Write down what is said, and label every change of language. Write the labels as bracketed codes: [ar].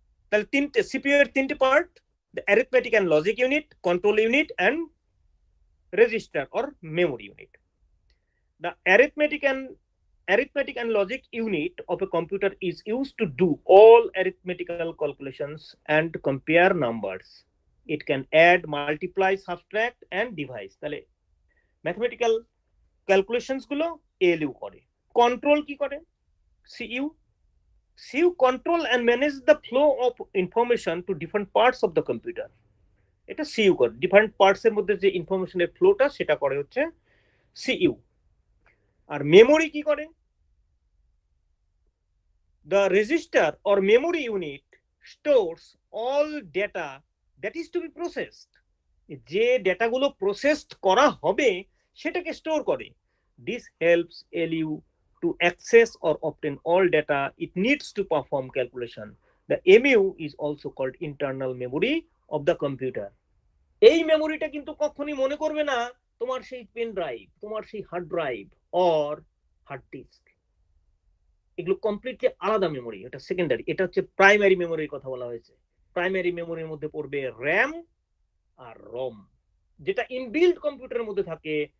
[bn] তাহলে তিনটে সিপিইউ এর তিনটে part, [en] the arithmetic and logic unit, control unit, and register or memory unit. The arithmetic and logic unit of a computer is used to do all arithmetical calculations and compare numbers. It can add, multiply, subtract, and divide. [bn] তাহলে [en] mathematical calculations [bn] গুলো ALU করে। Control কি করে? [en] CU control and manage the flow of information to different parts of the computer. [bn] এটা CU করে, different parts এর মধ্যে যে ইনফরমেশনের ফ্লোটা সেটা করে হচ্ছে সিইউ। আর মেমোরি কি করে? [en] The register or memory unit stores all data that is to be processed. [bn] যে ডেটাগুলো প্রসেসড করা হবে সেটাকে স্টোর করে। [en] This helps ALU to access or obtain all data it needs to perform calculation. The MU is also called internal memory of the computer. [bn] এই মেমোরিটা কিন্তু কখনোই মনে করবে না তোমার সেই পেন ড্রাইভ, তোমার সেই hard drive or hard disk. এগুলো কমপ্লিটলি আলাদা মেমোরি, এটা সেকেন্ডারি। এটা হচ্ছে প্রাইমারি মেমোরির কথা বলা হয়েছে। প্রাইমারি মেমোরির মধ্যে পড়বে র্যাম আর রম, যেটা ইনবিল্ট কম্পিউটারের মধ্যে থাকে।